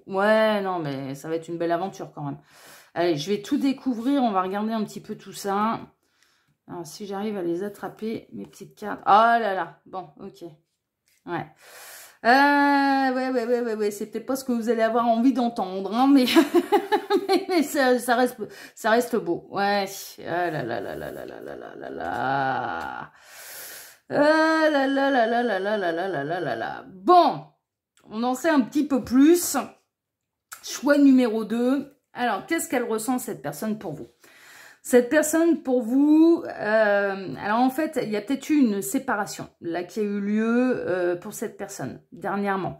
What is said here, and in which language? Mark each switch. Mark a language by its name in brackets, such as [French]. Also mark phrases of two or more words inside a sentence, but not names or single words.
[French] Ouais, non, mais ça va être une belle aventure quand même. Allez, je vais tout découvrir, on va regarder un petit peu tout ça. Alors, si j'arrive à les attraper, mes petites cartes. Oh là là, bon, ok. Ouais. Ouais, c'est peut-être pas ce que vous allez avoir envie d'entendre, hein, mais, mais ça reste beau. Ouais, ah là là là là là là là là là là. Ah là là là là là là là là là là là là. Bon, on en sait un petit peu plus. Choix numéro 2. Alors, qu'est-ce qu'elle ressent, cette personne, pour vous? Cette personne, pour vous, alors en fait, il y a peut-être eu une séparation là qui a eu lieu pour cette personne dernièrement.